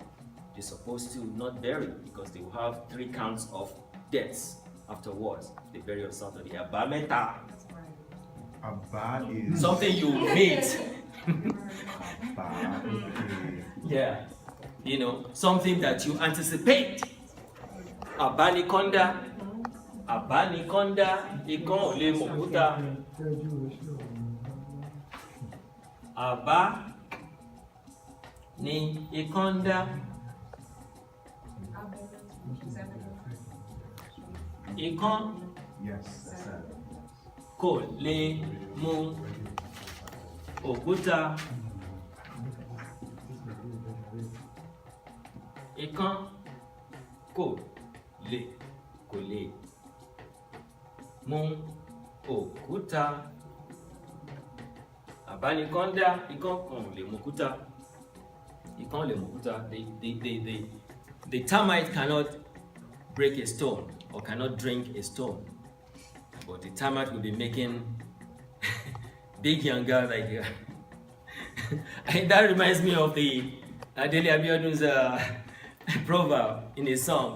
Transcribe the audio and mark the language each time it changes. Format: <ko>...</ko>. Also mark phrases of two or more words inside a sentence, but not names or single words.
<en>They're supposed to not bury, because they will have 3 counts of deaths afterwards. They bury on Saturday. Abameta. Abba is Something you meet. Abba. Okay. Yeah. Something that you anticipate.</en> <yo>Abanikonda. Ikon ole mokuta. Aba ni ikonda. Ikon</yo> <en>Yes, that's it.</en> <yo>kò lè mú òkúta. Ikán kò lè mú òkúta. Àbánikọ́ndá, ikán kò lè mú òkúta. Ikán lè mú òkúta.</yo> <en>The termite cannot break a stone or cannot drink a stone. But the termite will be making big yanga like that reminds me of the Adele Abiodun's proverb in his song.</en>